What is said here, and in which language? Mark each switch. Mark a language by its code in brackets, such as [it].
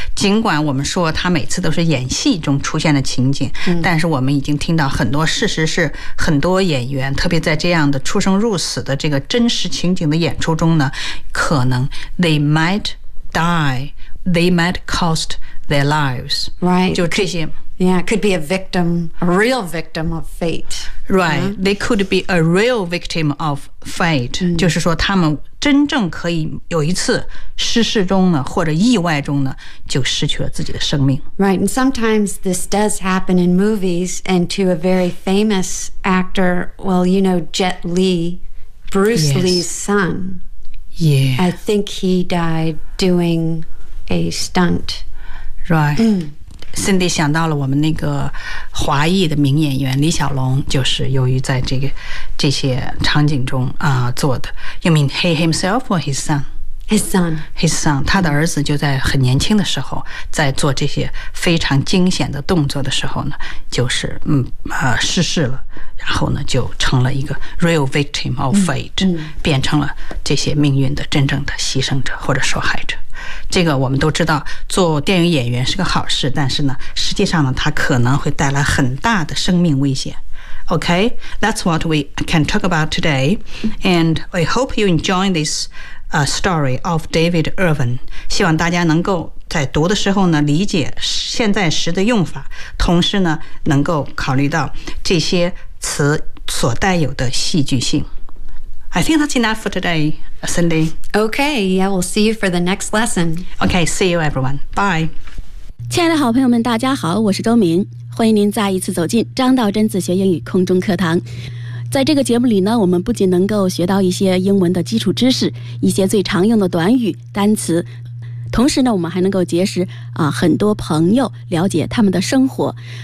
[zh] 尽管我们说他每次都是演戏中出现的情景，但是我们已经听到很多事实是很多演员特别在这样的出生入死的这个真实情景的演出中呢，可能 [en] they might die, they might costTheir lives. Right. [zh] 就这些 [en] Yeah, could be a victim, a real victim of fate. Right.、Yeah? They could be a real victim of fate.、Mm. [zh] 就是说他们真正可以有一次失事中呢或者意外中呢就失去了自己的生命。 [en] Right. And sometimes this does happen in movies and to a very famous actor, well, you know, Jet Li, Bruce、 yes. Lee's son. Yeah. I think he died doing a stunt. Right. [zh] Cindy 想到了我们那个华裔的名演员李小龙，就是由于在这些场景中做的。 [en] You mean he himself or his son? His son. His son. [zh] 他的儿子就在很年轻的时候，在做这些非常惊险的动作的时候呢，就是失事了，然后呢就成了一个 [en] real victim of fate， [zh] 变成了这些命运的真正的牺牲者或者受害者。这个我们都知道做电影演员是个好事，但是呢实际上呢它可能会带来很大的生命危险。 [en] OK, that's what we can talk about today, and I hope you enjoy this story of David Irwin. [zh] 希望大家能够在读的时候呢理解现在时的用法，同时呢能够考虑到这些词所带有的戏剧性。 [en] I think that's enough for today, Cindy. Okay, yeah, we'll see you for the next lesson. Okay, see you everyone. Bye. [zh] 亲爱的好朋友们，大家好，我是周明，欢迎您再一次走进张道真自学英语空中课堂。在这个节目里呢，我们不仅能够学到一些英文的基础知识，一些最常用的短语、单词，同时呢，我们还能够结识很多朋友，了解他们的生活。